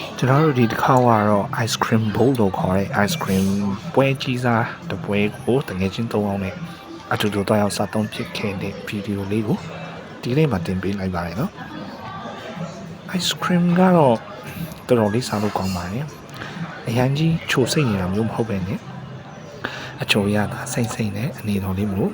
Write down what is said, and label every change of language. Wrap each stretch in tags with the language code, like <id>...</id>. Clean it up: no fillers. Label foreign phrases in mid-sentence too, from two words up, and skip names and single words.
<my>တော်တို့ဒီတစ်ခါကတော့</my> <en>ice cream bowl</en> <my>လို့ခေါ်တဲ့</my> <en>ice cream</en> <my>ပွဲကြီးစားတပွဲကိုတကယ်ချင်းသုံးအောင်နဲ့အတူတူတော့ရောက်စားသုံးဖြစ်ခဲ့တဲ့ဗီဒီယိုလေးကိုဒီနေ့မှတင် ပေးလိုက်ပါတယ်နော်</my> <en>ice cream</en> <my>ကတော့တော်တော်လေးစားလို့ကောင်းပါတယ်အရင်ကြီးချိုစိတ်နေတာမျိုးမဟုတ်ပဲနဲ့အချိုရတာစိမ့်စိမ့်နဲ့အနေတော်လေးမျိုး</my>